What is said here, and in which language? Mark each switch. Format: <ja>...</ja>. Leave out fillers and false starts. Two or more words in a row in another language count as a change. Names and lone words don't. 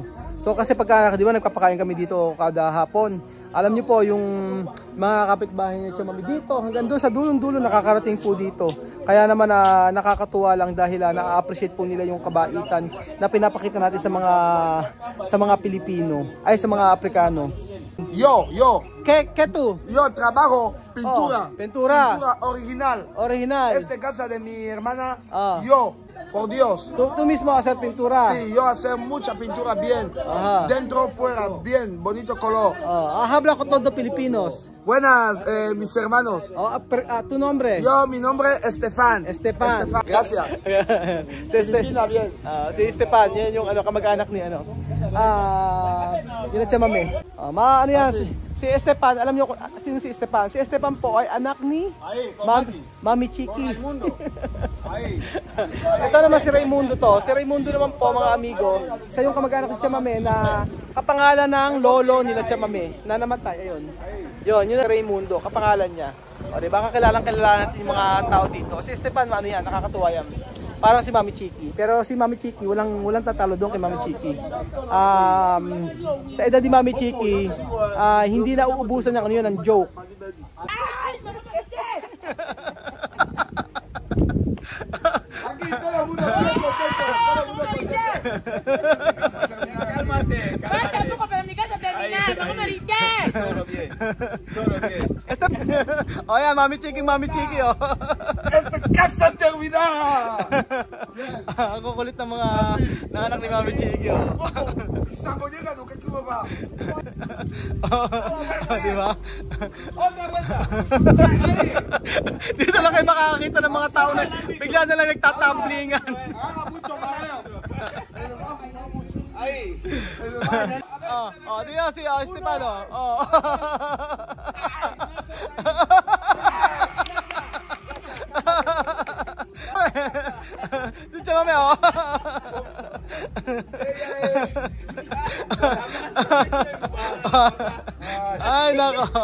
<tl>So kasi pagka, di ba, nagpapakain kami dito kada hapon. Alam niyo po yung mga kapitbahay niya Chamame dito hanggang doon sa dulong-dulo nakakarating po dito. Kaya naman nakakatuwa lang dahil na-appreciate po nila yung kabaitan na pinapakita natin sa mga Pilipino ay sa mga Aprikano.</tl> <es>Yo. ¿Qué tú? Yo trabajo pintura. Pintura. Pintura original. Original. Esta casa de mi hermana. Yo. Por Dios. Tú mismo hacer pintura. Sí, yo hacer mucha pintura bien. Ajá. Dentro, fuera, bien, bonito color. Habla con todos Filipinos. Buenas, mis hermanos. ¿Tu nombre? Yo, mi nombre es Estefan. Estefan. Gracias. Filipina, bien.</es> <tl>Si Estefan, yan yung kamag-anak ni yun na Chamame. Ano yan? Si Estefan, alam niyo sino si Estefan? Si Estefan po ay anak ni Mami Chiki. Ito naman si Raimundo to. Si Raimundo naman po mga amigo, siya yung kamag-anak ni Chamame na kapangalan ng lolo nila Chamame na namatay. Ayun. Yun si Raimundo, kapangalan niya. O diba, kilala natin yung mga tao dito. Si Estefan, ano yan, nakakatuwa yan. Parang si Mami Chiki. Pero si Mami Chiki, walang tatalo doon kay Mami Chiki. Sa edad ni Mami Chiki, hindi na uubusan ng yun, ng joke.</tl> <es>Tampoco, pero mi casa terminal, no me grites. Todo bien. Oye, Mami Chiki, oh. Esta casa terminada.</es> <tl>Ang kukulit ng mga anak ni Mami Chiki, oh. Sangoñera, no, que tu papá. Di ba?</tl> <es>Otra vuelta.</es> <tl>Dito lang kayo makakakita ng mga tao na bigla na lang nagtatamblingan.</tl> <es>Haga mucho mareo. Ahí.</es> <tl>Dito si Estefano. Si Chamame, Ay, nako.</tl>